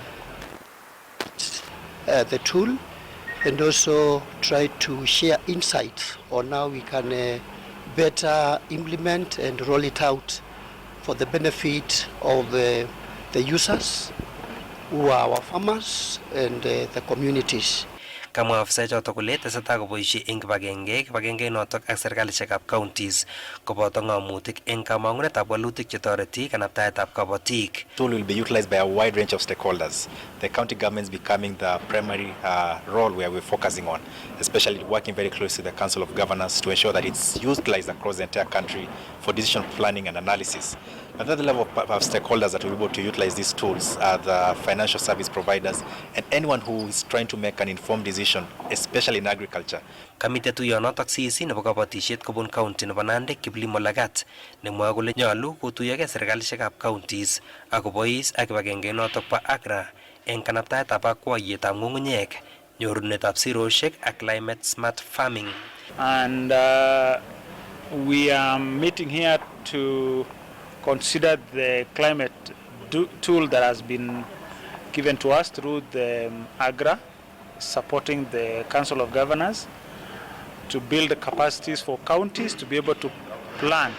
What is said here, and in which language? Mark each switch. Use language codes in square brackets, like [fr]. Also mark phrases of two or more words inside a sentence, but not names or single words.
[en] the tool, and also try to share insights on how we can better implement and roll it out for the benefit of the users who are our farmers and the communities. [kln] Kamwa afisa chotok kole tesetai koboisie eng kibagenge notok ak serikalishekab counties koboto ng'amutik eng kamang'unetab walutik chetoreti kanaptaetab kabatik. [en] Tool will be utilized by a wide range of stakeholders. The county governments becoming the primary role where we're focusing on, especially working very closely with the Council of Governors to ensure that it's utilized across the entire country for decision planning and analysis. Another level of stakeholders that will be able to utilize these tools are the financial service providers and anyone who is trying to make an informed decision, especially in agriculture. [kln] Kamite tuyonotok CEC nebo kabatishet kobun county nebo Nandi Kiplimo Lagat nemwoe kole nyolu kotuyogei serikalishekab counties akobois ak kibagenge notok bo AGRA eng kanaptaetab akwayetab ng'ung'unyek, nyorunetab siroshek ak [en] climate smart farming. And we are meeting here to consider the climate tool that has been given to us through the AGRA, supporting the Council of Governors, to build the capacities for counties to be able to plan.